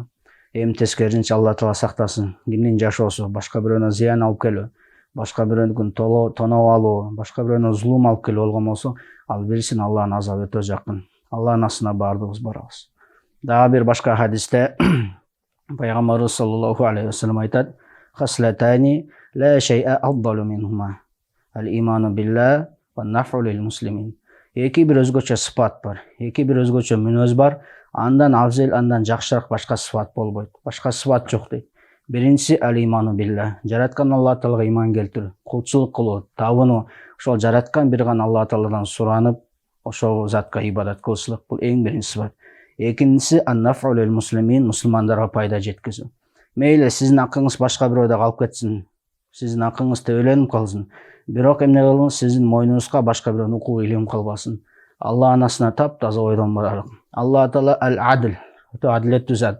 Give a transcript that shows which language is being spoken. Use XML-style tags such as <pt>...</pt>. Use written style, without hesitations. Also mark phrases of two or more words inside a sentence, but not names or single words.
<ky>Эми тескерисинче Алла Таала сактасын. Кимдин жашоосу башка бирөөнө зыян алып келүү, башка бирөөнүкүн тоноп алуу, башка бирөөнө зулум алып келүү болгон болсо, ал билсин Алланын азабы өтө жакын. Алланын астына баардыгыбыз барабыз. Дагы бир башка хадисте пайгамбарыбыз</ky> <ar>صلى الله عليه وسلم</ar> <ky>айтат:</ky> <ar>"خصلتان لا شيء أفضل منهما. الإيمان بالله ونفع للمسلمين."</ar> <ky>Эки бир өзгөчө сыпат бар, эки бир өзгөчө мүнөз бар. Андан афзел, андан жакшыраак башка сыпат болбойт. Башка сыпат жок дейт. Биринчиси</ky> <ar>الإيمان بالله.</ar> <ky>Жараткан Алла Таалага иман келтирүү, кулчулук кылуу, табынуу. Ошол жараткан бир гана Алла Тааладан суранып, ошол затка ибадат кылышлык. Бул эң биринчи сыпат. Экинчиси</ky> <ar>النفع للمسلمين,</ar> <ky>мусулмандарга пайда жеткизүү. Мейли сиздин акыңыз башка бирөөдө калып кетсин, сиздин акыңыз төөлөнүп калсын. Бирок эмне кылыңыз, сиздин мойнуңузга башка бирөөнүн укугу илинип калбасын. Алланын астына таптаза ойдон баралык. Алла Таала ал-адл, өтө адилеттүү зат.</ky>